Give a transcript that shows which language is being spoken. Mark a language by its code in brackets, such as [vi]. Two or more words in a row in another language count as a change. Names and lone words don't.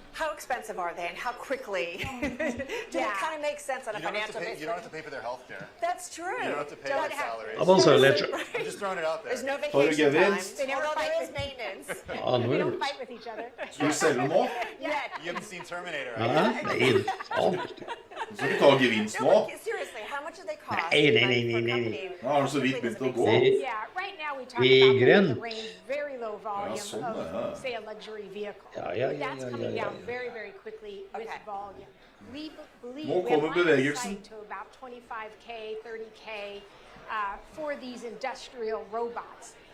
[en] How expensive are they and how quickly? Do it kind of make sense on a financial basis? You don't have to pay for their health care. That's true. You don't have to pay their salaries. I'm just throwing it out there. There's no vacation time. They never fight with maintenance. They don't fight with each other. You haven't seen Terminator, right? [no] Nej, så vi tar gevinst nå. [en] Seriously, how much do they cost? [no] Nej. Nå har du så vidt begynt å gå. [en] Yeah, right now we talk about the range, very low volume of, say, a luxury vehicle. That's coming down very, very quickly with volume. We believe we have line of sight to about 25K, 30K for these industrial robots.